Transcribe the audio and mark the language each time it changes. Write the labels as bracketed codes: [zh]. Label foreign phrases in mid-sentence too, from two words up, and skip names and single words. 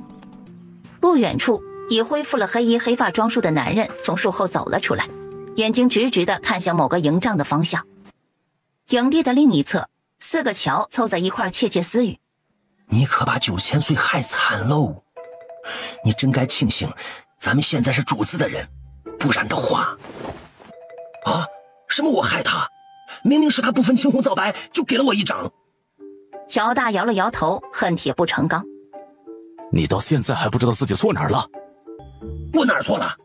[zh] 不遠處，已恢復了黑衣黑髮裝束的男人從樹後走了出來，眼睛直直地看向某個營帳的方向。營地的另一側，4個僑湊在一塊竊竊私語：“ 你可把9000歲害慘嘍！你真該慶幸，咱們現在是主子的人，不然的話……啊，什麼我害他？明明是他不分青紅皂白就給了我一掌。” 喬大搖了搖頭，恨鐵不成鋼：“ 你到現在還不知道自己錯哪兒了？我哪兒錯了？